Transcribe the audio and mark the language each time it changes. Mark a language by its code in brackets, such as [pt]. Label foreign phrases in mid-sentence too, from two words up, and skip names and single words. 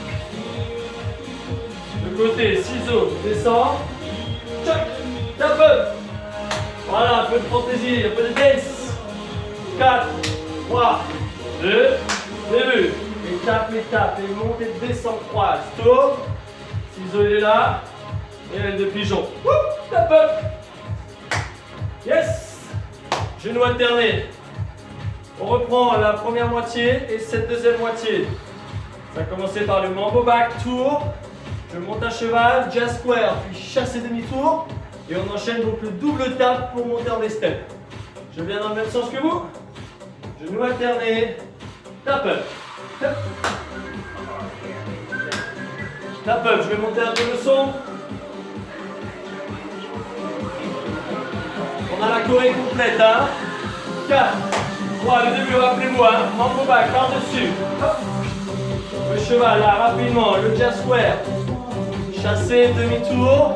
[fr] De côté, ciseau, descend, tchac, [en] tap up. [fr] Voilà, un peu de fantaisie, un peu de dance. 4, 3, 2, début. Étape, étape, et monte et descend, croise, tourne. Ciseau il est là. Et aile de pigeon. [en] Tap up. Yes. [fr] Genou alterné. On reprend la première moitié et cette deuxième moitié. Ça a commencé par le [en] mambo back, [fr] tour. Je monte à cheval, [en] jazz square, [fr] puis chasse et demi-tour. Et on enchaîne donc le [en] double tap [fr] pour monter en des steps. Je viens dans le même sens que vous. Genou alterné. [en] Tap up. Tap. Tap up. [fr] Je vais monter un peu le son. On a la choré complète. Hein. 4, 3, le début, rappelez-vous. Hein. [en] Mambo back [fr] par-dessus. Le cheval là, rapidement. Le [en] jazz square. [fr] Chasser, demi-tour.